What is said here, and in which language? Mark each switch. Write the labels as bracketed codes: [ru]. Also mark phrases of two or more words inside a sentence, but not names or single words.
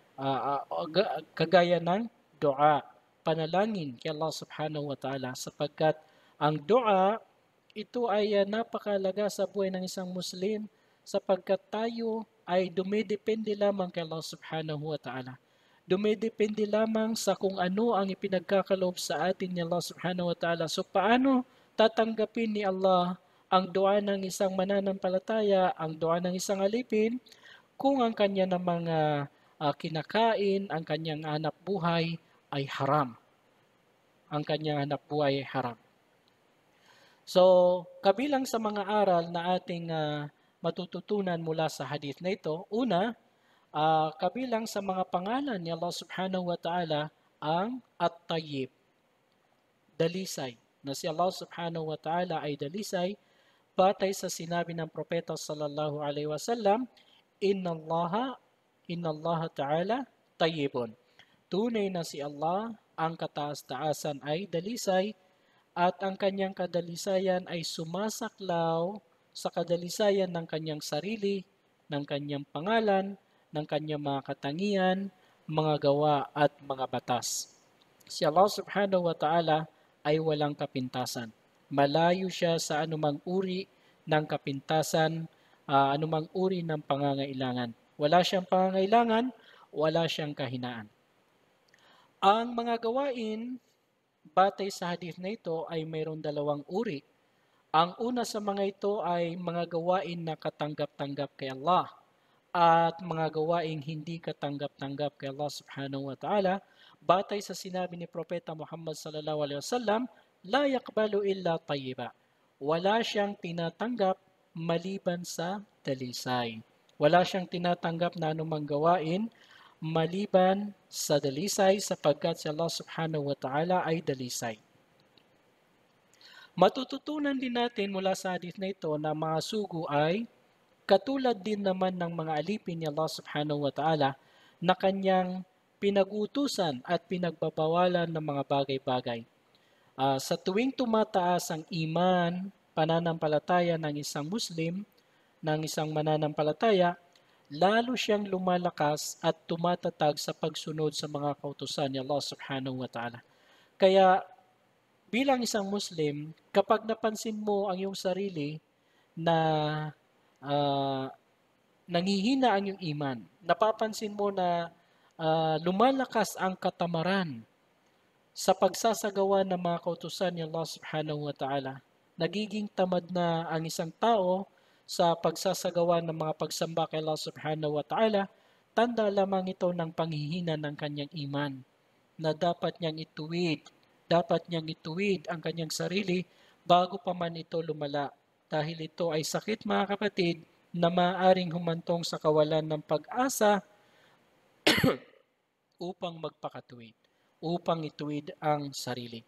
[tl] kagaya ng dua, panalangin kay Allah [ar] سبحانه وتعالى, [tl] sapagkat ang dua, ito ay napakalaga sa buhay ng isang Muslim, sapagkat tayo ay dumidepende lamang kay Allah [ar] سبحانه وتعالى. [tl] Dumidepende lamang sa kung ano ang ipinagkakaloob sa atin ni Allah [ar] سبحانه وتعالى. [tl] So paano tatanggapin ni Allah ang dua ng isang mananampalataya, ang dua ng isang alipin, kung ang kanya namang kinakain, ang kanyang hanap buhay ay haram. Ang kanyang hanap buhay ay haram. So, kabilang sa mga aral na ating matututunan mula sa hadith na ito, una, kabilang sa mga pangalan ni Allah [ar] سبحانه وتعالى [tl] ang At-Tayyib, dalisay, na si Allah [ar] سبحانه وتعالى [tl] ay dalisay, batay sa sinabi ng propeta [ar] صلى الله عليه وسلم, إن الله تعالى طيب. [tl] Tunay na si Allah, ang kataas-taasan ay dalisay, at ang kanyang kadalisayan ay sumasaklaw sa kadalisayan ng kanyang sarili, ng kanyang pangalan, ng kanyang mga katangian, mga gawa at mga batas. Si Allah [ar] سبحانه وتعالى [tl] ay walang kapintasan. Malayo siya sa anumang uri ng kapintasan, anumang uri ng pangangailangan. Wala siyang pangangailangan, wala siyang kahinaan. Ang mga gawain, batay sa hadith na ito, ay mayroon dalawang uri. Ang una sa mga ito ay mga gawain na katanggap-tanggap kay Allah at mga gawain hindi katanggap-tanggap kay Allah [ar] سبحانه وتعالى. [tl] Batay sa sinabi ni Propeta Muhammad [ar] صلى الله عليه وسلم, لا يقبل إلا طيبا. [tl] Wala siyang tinatanggap maliban sa dalisay. Wala siyang tinatanggap na anumang gawain maliban sa dalisay, sapagkat si Allah [ar] سبحانه وتعالى [tl] ay dalisay. Matututunan din natin mula sa hadith na ito na mga sugo ay katulad din naman ng mga alipin ni Allah [ar] سبحانه وتعالى [tl] na kanyang pinag-utusan at pinagbabawalan ng mga bagay-bagay. Sa tuwing tumataas ang iman, pananampalataya ng isang Muslim, ng isang mananampalataya, lalo siyang lumalakas at tumatatag sa pagsunod sa mga kautusan ni Allah [ar] سبحانه وتعالى. [tl] Kaya bilang isang Muslim, kapag napansin mo ang iyong sarili na nanghihina ang iyong iman, napapansin mo na lumalakas ang katamaran sa pagsasagawa ng mga kautusan ni Allah [ar] سبحانه وتعالى, [tl] nagiging tamad na ang isang tao sa pagsasagawa ng mga pagsamba kay Allah [ar] سبحانه وتعالى, [tl] tanda lamang ito ng panghihina ng kanyang iman, na dapat niyang ituwid ang kanyang sarili bago pa man ito lumala dahil ito ay sakit mga kapatid na maaaring humantong sa kawalan ng pag-asa upang magpakatuwid, upang ituwid ang sarili.